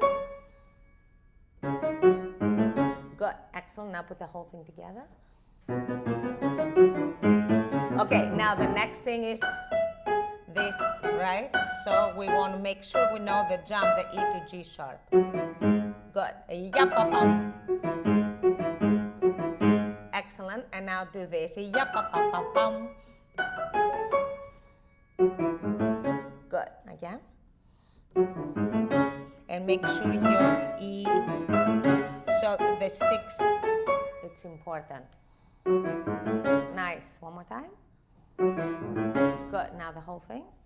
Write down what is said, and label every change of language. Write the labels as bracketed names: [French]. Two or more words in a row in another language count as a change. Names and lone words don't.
[English] Good, excellent, now put the whole thing together. Okay, now the next thing is this, right? So we want to make sure we know the jump, the E to G sharp. Good. Yap-pa-pam. Excellent. And now do this. Yap-pa-pa-pa-pam. Good. Again. And make sure your E. So the 6th, it's important. Nice. One more time. Good. Now the whole thing.